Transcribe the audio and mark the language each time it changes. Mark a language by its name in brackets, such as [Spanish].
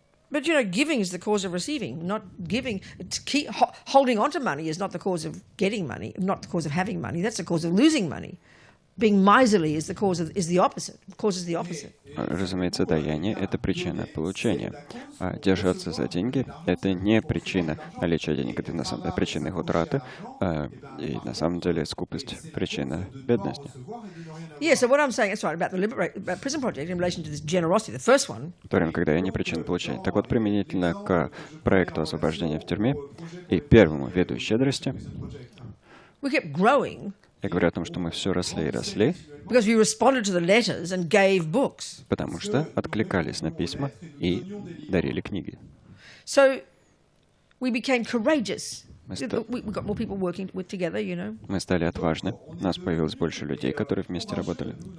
[English] But you know, giving is the cause of receiving, not giving. Holding on to money is not the cause of getting money, not the cause of having money. That's the cause of losing money. Being miserly is the opposite. Causes the opposite. [Russian] Разумеется, даяние — это причина получения. А держаться за деньги — это не причина наличия денег, это на самом деле причина их утраты. И на самом деле скупость — причина бедности. [English] Yeah, so what I'm saying, that's right, about the Prison Project in relation to this generosity, the first one. [Russian] В то время, когда я не причина получения. Так вот, применительно к проекту освобождения в тюрьме и первому виду щедрости, [English] We kept growing. [Russian] я говорю о том, что мы все росли и росли, [English] Because we responded to the letters and gave books. [Russian] потому что откликались на письма и дарили книги. [English] So we became courageous. [Russian] Мы [English] We got more people working together, you know. [Russian] Мы стали отважны, у нас появилось больше людей, которые вместе работали.